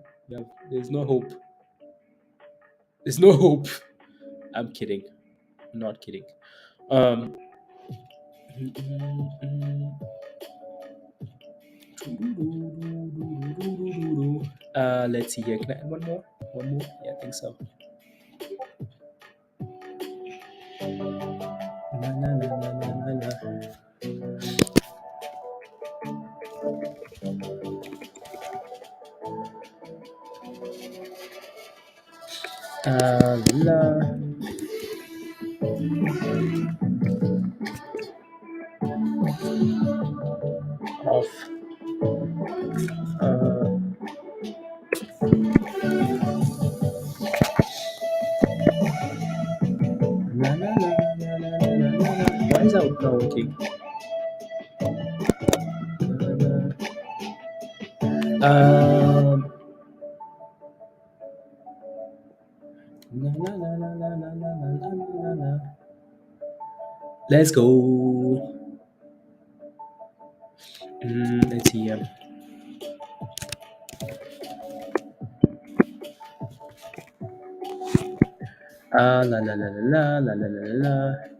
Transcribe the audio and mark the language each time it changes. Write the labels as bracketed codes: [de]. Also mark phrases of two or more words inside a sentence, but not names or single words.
[en] There's no hope. There's no hope. I'm kidding. I'm not kidding. Um, let's see here. Can I add one more? One more? Yeah, I think so. La, la, la, la, la, la, la. La, off. Uh, la, la, la, la, la, la, la, la. Why is that not working? Um, la, la, la, la, la, la, la, la, la, la, la. Let's go. Let's see. La la la la la la la la la.